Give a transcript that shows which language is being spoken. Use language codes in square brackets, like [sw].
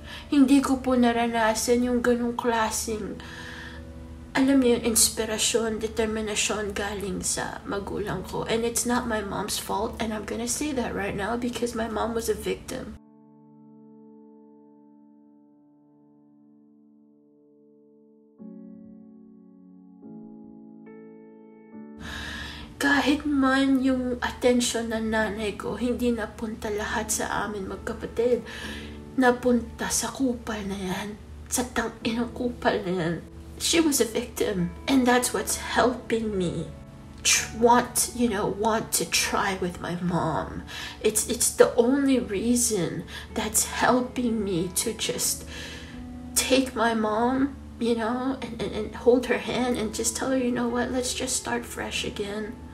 [tl] Hindi ko po naranasan yung ganong klaseng, alam niyo, inspirasyon, determinasyon galing sa magulang ko. [en] And it's not my mom's fault, and I'm gonna say that right now, because my mom was a victim. [tl] Kahit man yung atensyon ng nanay ko, hindi napunta lahat sa amin magkapatid. Napunta sa kupal na yan, sa tang-inang kupal na yan. [en] She was a victim, and that's what's helping me want to try with my mom. It's the only reason that's helping me to just take my mom, you know, and hold her hand and just tell her, you know what, let's just start fresh again.